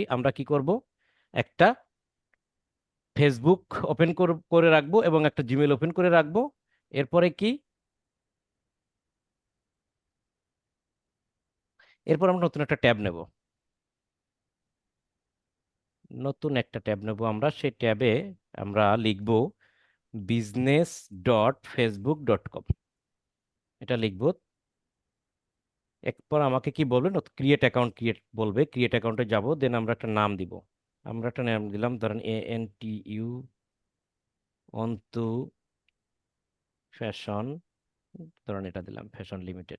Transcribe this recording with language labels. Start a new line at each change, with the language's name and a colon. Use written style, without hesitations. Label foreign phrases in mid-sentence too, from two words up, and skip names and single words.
Bangla: আমরা কি করব, একটা ফেসবুক ওপেন করে রাখবো এবং একটা জিমেল ওপেন করে রাখবো। এরপরে কি, এরপর আমরা নতুন একটা ট্যাব নেব। নতুন একটা ট্যাব নেব আমরা, সেই ট্যাবে আমরা লিখব business.facebook.com, এটা লিখবো। এরপর আমাকে কি বলবে,
English: create account create
Bangla: বলবে।
English: create account
Bangla: যাব, দেন আমরা একটা নাম দিব। আমরা একটা নাম দিলাম, ধরেন ANTU অন্তু ফ্যাশন, ধরেন এটা দিলাম ফ্যাশন লিমিটেড।